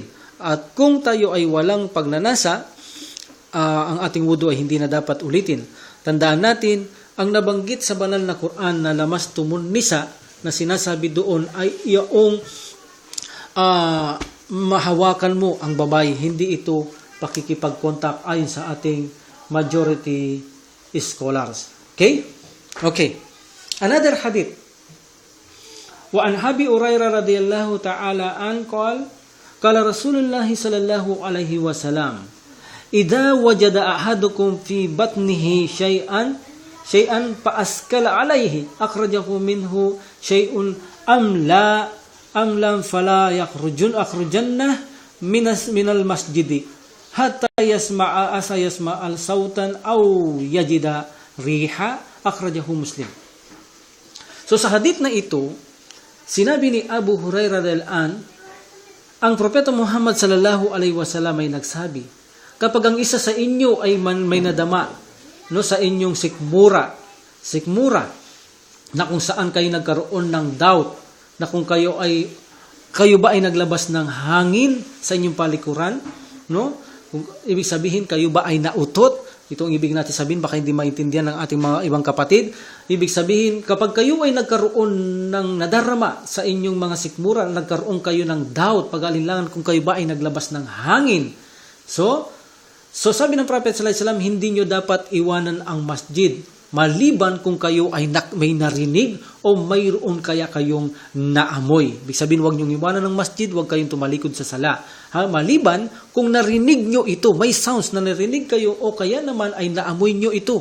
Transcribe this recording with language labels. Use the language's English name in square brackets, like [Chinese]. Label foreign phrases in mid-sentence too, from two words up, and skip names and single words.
[Filipino] At kung tayo ay walang pagnanasa, ang ating wudu ay hindi na dapat ulitin. Tandaan natin, ang nabanggit sa banal na Quran na [Arabic] لامستم النساء [Filipino] na sinasabi doon ay iyong mahawakan mo ang babae. Hindi ito pakikipag-contact ayon sa ating [English] majority scholars. [Filipino] Okay? [English] Okay. Another hadith. [Arabic] وعن أبي هريرة رضي الله تعالى عن قال رسول الله صلى الله عليه وسلم إذا وجد أحدكم في بطنه شيئا فعليه أخرجه منه شيء أم لم فلا يخرجن من المسجد حتى يسمع الصوت أو يجد ريحا أخرجه مسلم. [Filipino] So sa hadith na ito, sinabi ni Abu Hurairah [Arabic] رضي الله عن, [Filipino] ang propeta Muhammad [Arabic] صلى الله عليه وسلم [Filipino] ay nagsabi, kapag ang isa sa inyo ay may nadama no sa inyong sikmura na kung saan kayo nagkaroon ng doubt na kung kayo ba ay naglabas ng hangin sa inyong palikuran, no? Kung ibig sabihin kayo ba ay nautot, ito ang ibig natin sabihin, baka hindi maintindihan ng ating mga ibang kapatid. Ibig sabihin, kapag kayo ay nagkaroon ng nadarama sa inyong mga sikmura, nagkaroon kayo ng doubt, pag-alinlangan kung kayo ba ay naglabas ng hangin. So sabi ng Prophet [Arabic] صلى الله عليه وسلم, [Filipino] hindi nyo dapat iwanan ang masjid maliban kung kayo ay may narinig o mayroon kaya kayong naamoy. Ibig sabihin, huwag nyo iwanan ng masjid, huwag kayong tumalikod sa sala. Maliban kung narinig nyo ito, may sounds na narinig kayo o kaya naman ay naamoy nyo ito.